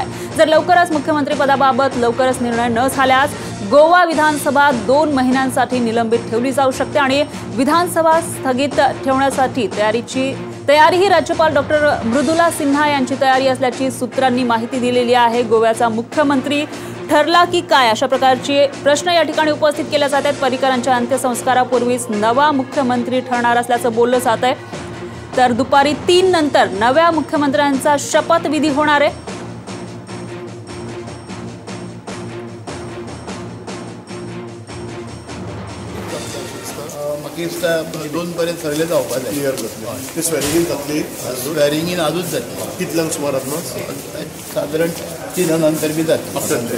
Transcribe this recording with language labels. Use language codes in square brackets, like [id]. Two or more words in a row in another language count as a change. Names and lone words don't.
[mr] जर लवकरच मुख्यमंत्री पदाबाबत लवकरच निर्णय न झाल्यास गोवा विधानसभा 2 महिन्यांसाठी निलंबित ठेवली जाऊ शकते आणि विधानसभा स्थगित ठेवण्यासाठी तयारीही राज्यपाल डॉक्टर मृदुला सिन्हा यांची तयारी असल्याची सूत्रांनी माहिती दिलेली आहे। गोव्याचा मुख्यमंत्री ठरला की काय अशा प्रकारचे प्रश्न या ठिकाणी उपस्थित केले जात आहेत। पर्रीकरांच्या अंत्यसंस्कारापूर्वीच नवा मुख्यमंत्री ठरणार असल्याचं बोललं जात आहे। तर दुपारी 3 नंतर नव्या मुख्यमंत्र्यांचा शपथविधी होणार आहे। [kok] मागीर 2 पर्यंत सगळे जावपाक जाय। क्लियर जातले ते स्वेरिंगीन जातली। स्वेरिंगीन आजूच जातली। कितल्यांक सुमार आसना? साधारण 3 नंतर बी जातली।